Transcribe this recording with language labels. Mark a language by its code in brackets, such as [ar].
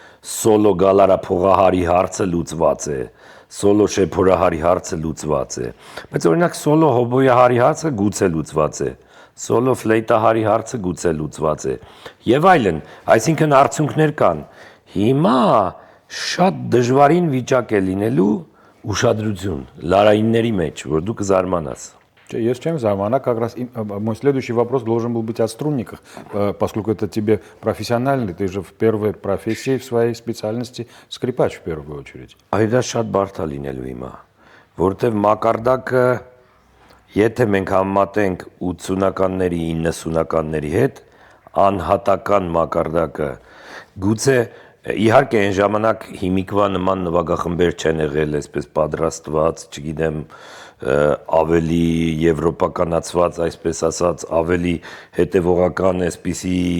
[hy] սոլո գալարափողահարի հարցը լուծված է, սոլո շեփորահարի հարցը լուծված է, բայց օրինակ սոլո հոբոյահարի հարցը գուցե լուծված է, սոլո ֆլեյտահարի հարցը գուցե լուծված է, եւ այլն, այսինքն արդյունքներ կան։ Հիմա շատ դժվարին վիճակ է լինելու ուշադրություն լարայինների մեջ, որ դու կզարմանաս։ [ru] Есть чем замана, как раз мой следующий вопрос должен был быть о струнниках, поскольку это тебе профессиональный, ты же в первой профессии, в своей специальности скрипач в первую очередь. [hy] Այդա շատ բարդ է լինելու հիմա, որովհետև մակարդակը, եթե մենք համեմատենք 80-ականների, 90-ականների հետ, անհատական մակարդակը, գուցե իհարկե այն ժամանակ հիմիկվա նման նվագախմբեր չեն եղել, այսպես պատրաստված, չգիտեմ, ավելի եվրոպականացված, այսպես ասած, ավելի հետևողական, այսպիսի